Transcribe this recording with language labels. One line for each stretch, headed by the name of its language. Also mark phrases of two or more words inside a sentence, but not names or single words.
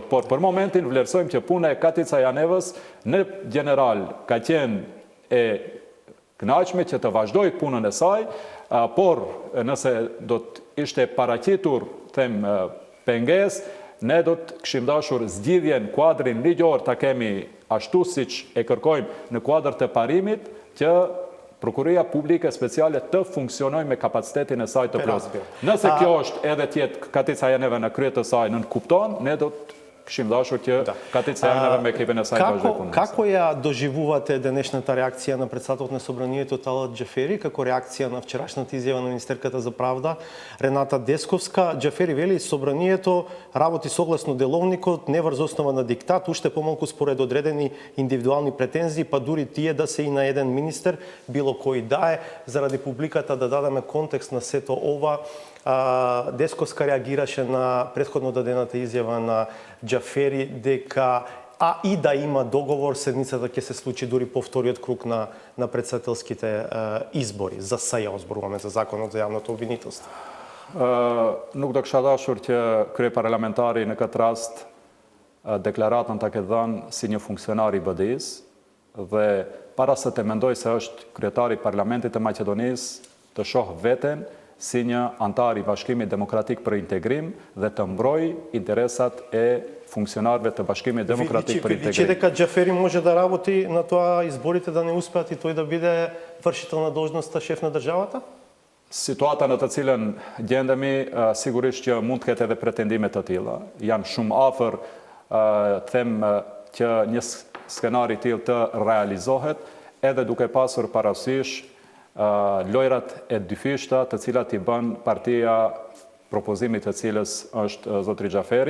Albanian: Por për momentin vlerësojmë që puna e Katica Janevës në general ka qenë e kënaqshme që të vazhdoj punën e saj, por nëse do të ishte paraqitur pengesë, ne do të kishim dashur zgjidhjen kuadrin ligjor ta kemi ashtu siç e kërkojmë në kuadër të parimit, që Prokuria Publike Speciale të funksionojë me kapacitetin e saj të plotë. Nëse kjo është edhe tjetë Katica Janeva në krye të saj në kupton, ne do të kishim dashur që Katica Janeva me ekipin e saj vazhdoj punën.
Macedonian: Како ја доживувате денешната реакција на председателот на Собранието Талат Џафери, како реакција на вчерашната изјава на министерката за правда Рената Десковска? Џафери вели Собранието работи согласно деловникот, не врз основа на диктат, уште помалку според одредени индивидуални претензии, па дури тие да се и на еден министер, било кој да е. Заради публиката да дадеме контекст на сето ова, Десковска реагираше на претходно дадената изјава на Џафери дека и да има договор, седмицата ќе се случи дури по вториот круг на председателските избори за СЈО, зборуваме за законот за јавното обвинителство.
Albanian: Nuk do kisha dashur që kryeparlamentari në këtë rast deklaratën ta ketë dhënë si një funksionar i BDI-s dhe para se të mendoj se është kryetari i Parlamentit të Maqedonisë të shoh veten si një antar i Bashkimit Demokratik për Integrim dhe të mbroj interesat e funksionarëve të Bashkimit Demokratik për Integrim.
Macedonian: Види дека Џафери може да работи на тоа изборите да не успеат и тој да биде вршител на должноста шеф на државата?
Albanian: Situata në të cilën gjendemi, sigurisht që mund të ketë edhe pretendime të tilla. Janë shumë afër, them që një skenar i tillë të realizohet, edhe duke pasur parasysh lojrat e dyfishta të cilat i bën partia propozimit të cilës është zotri Џафери.